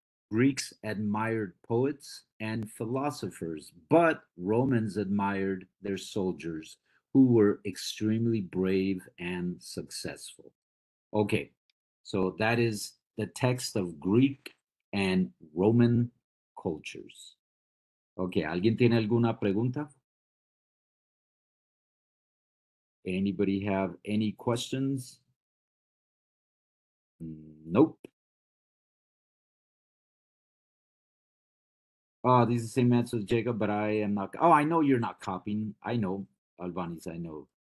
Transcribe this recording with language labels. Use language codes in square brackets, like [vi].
[en] Greeks admired poets and philosophers, but Romans admired their soldiers, who were extremely brave and successful. Okay, so that is the text of Greek and Roman cultures. [es] Okay, ¿alguien tiene alguna pregunta? [en] Anybody have any questions? Nope. These are the same answer as Jacob, but I am not. Oh, I know you're not copying. I know, Albanese, I know.